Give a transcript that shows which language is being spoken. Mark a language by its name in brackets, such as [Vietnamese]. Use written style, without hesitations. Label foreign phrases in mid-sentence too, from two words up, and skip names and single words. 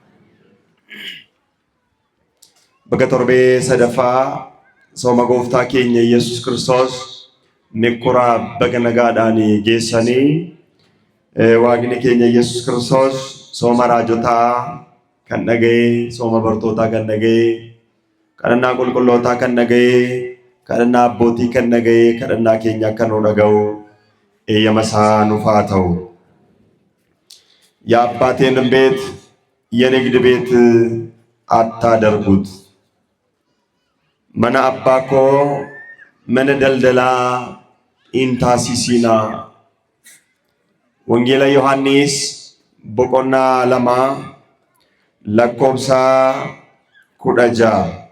[Oromo] Bakka torbee sadaffaa sooma Gooftaa keenya Yesuus Kiristoos Mikkuraa baga nagaadhaan geessanii Waaqni keenya Yesuus Kiristoos sooma raajotaa kan dhaga'e, sooma bartootaa kan dhaga'e, kadhannaa qulqullootaa kan dhaga'e, kadhannaa abbootii kan dhaga'e, kadhannaa keenya akka nu dhaga'u eeyyama isaa nuuf haa ta'u. [Amharic] የአባቴን ቤት የንግድ ቤት አታደርጉት፣ [Oromo] mana abbaa koo mana daldalaa hin taasisinaa. Wangeela Yohaannis boqonnaa 2 lakkoofsa 16.